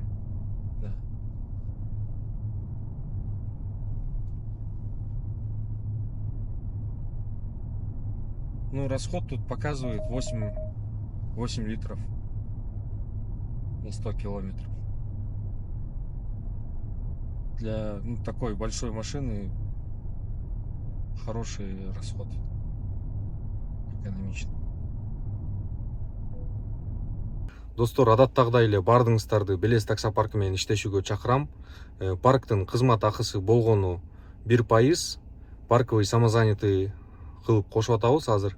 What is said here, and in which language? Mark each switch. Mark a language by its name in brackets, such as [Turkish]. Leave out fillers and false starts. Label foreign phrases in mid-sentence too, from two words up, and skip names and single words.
[Russian] Расход тут показывает 8 литров на 100 километров. Для такой большой машины хороший расход. Экономичный. [Kyrgyz] Достор, адаттагыдай эле бардыгыңыздарды Белес таксопаркы менен иштешүүгө чакырам. Парктын кызмат акысы болгону 1%. [Russian] Парковый самозанятый [Kyrgyz] кылып кошуп атабыз азыр.